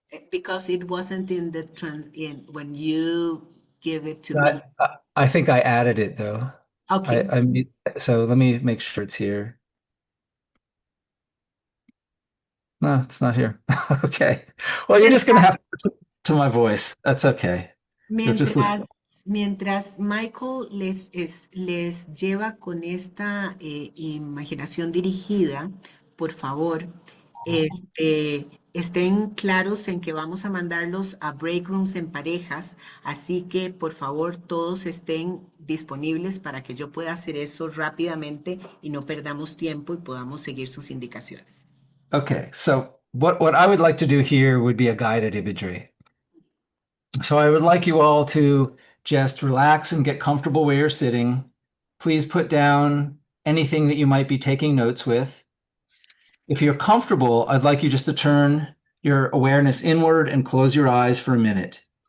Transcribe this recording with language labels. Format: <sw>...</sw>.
<en>Because it wasn't in the in when you give it to me. I think I added it though. Okay. So let me make sure it's here. No, it's not here. Okay. Well, you're just gonna have to listen to my voice. That's okay. You'll just listen.</en> <es>Mientras Michael les lleva con esta imaginación dirigida, por favor, estén claros en que vamos a mandarlos a break rooms en parejas, así que por favor todos estén disponibles para que yo pueda hacer eso rápidamente y no perdamos tiempo y podamos seguir sus indicaciones.</es> <en>Okay. So what I would like to do here would be a guided imagery. So I would like you all to just relax and get comfortable where you're sitting. Please put down anything that you might be taking notes with. If you're comfortable, I'd like you just to turn your awareness inward and close your eyes for a minute.</en>